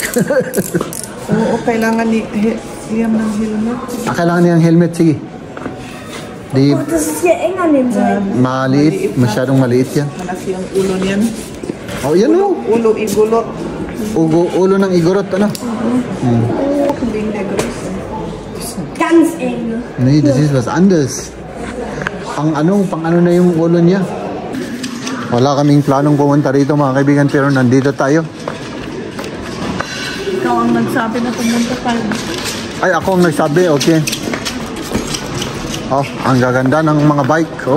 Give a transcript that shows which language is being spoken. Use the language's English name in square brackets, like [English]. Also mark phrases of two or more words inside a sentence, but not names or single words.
[Filipino] Oo, kailangan iyam ng helmet. Kailangan niyang helmet, sige. Di, maliit, masyadong maliit yan. Malaki ang ulo niyan. Yan Ulo igulot. Ulo ng igorot, Hindi negros. [German] Ganz eng. Nee, das ist was anderes. [Filipino] Pang ano na yung ulo niya. Wala kaming planong pumunta rito mga kaibigan, pero nandito tayo. Ikaw ang nagsabi na pumunta tayo. Ay, ako ang nagsabi, okay. Oh, ang gaganda ng mga bike, oh.